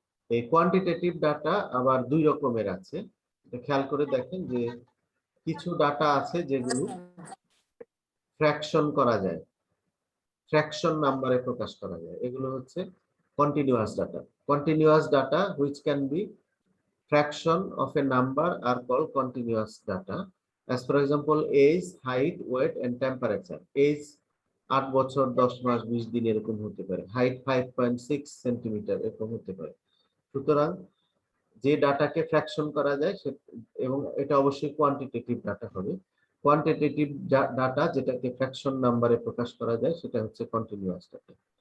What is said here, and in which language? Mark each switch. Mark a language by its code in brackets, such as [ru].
[bn] এই quantitative data আবার দুই রকমের আছে, খেয়াল করে দেখেন যে কিছু ডাটা আছে যেগুলো ফ্র্যাকশন করা যায়, ফ্র্যাকশন নাম্বারে প্রকাশ করা যায়, এগুলো হচ্ছে continuous data. [en] Continuous data which can be fraction of a number are called continuous data. As for example, age, height, weight and temperature. [bn] Age 8 বছর 10 মাস 20 দিন এরকম হতে পারে, হাইট 5.6 সেন্টিমিটার এরকম হতে পারে। সুতরাং যে ডাটাকে ফ্র্যাকশন করা যায় এবং এটা অবশ্যই কোয়ান্টিটেটিভ ডাটা হবে। কোয়ান্টিটেটিভ ডাটা যেটাকে ফ্র্যাকশন নাম্বারে প্রকাশ করা যায় সেটা হচ্ছে কন্টিনিউয়াস ডাটা।